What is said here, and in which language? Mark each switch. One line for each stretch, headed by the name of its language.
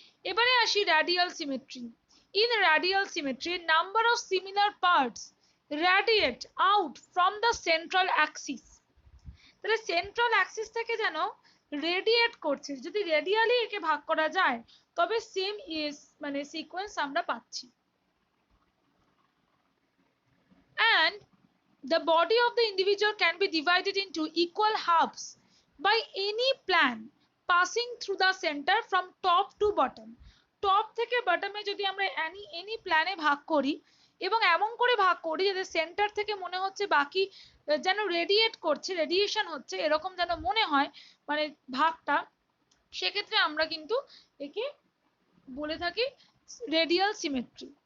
Bangla: এবারে আসি
English: Radial symmetry. In radial symmetry number of similar parts radiate out from the central axis.
Bangla: তাহলে central Axis থেকে যেন radiate করছে, যদি রেডিয়ালি একে ভাগ করা যায় তবে সেম মানে সিকোয়েন্স আমরা পাচ্ছি।
English: And the body of the individual can be divided into equal halves by any plan passing through the center from top to bottom.
Bangla: Top থেকে বটমে যদি আমরা এনি প্ল্যানে ভাগ করি এবং এমন করে ভাগ করি যাতে সেন্টার থেকে মনে হচ্ছে বাকি যেন রেডিয়েট করছে, রেডিয়েশন হচ্ছে এরকম যেন মনে হয় মানে ভাগটা, সেক্ষেত্রে আমরা কিন্তু একে বলে থাকি রেডিয়াল সিমেট্রি।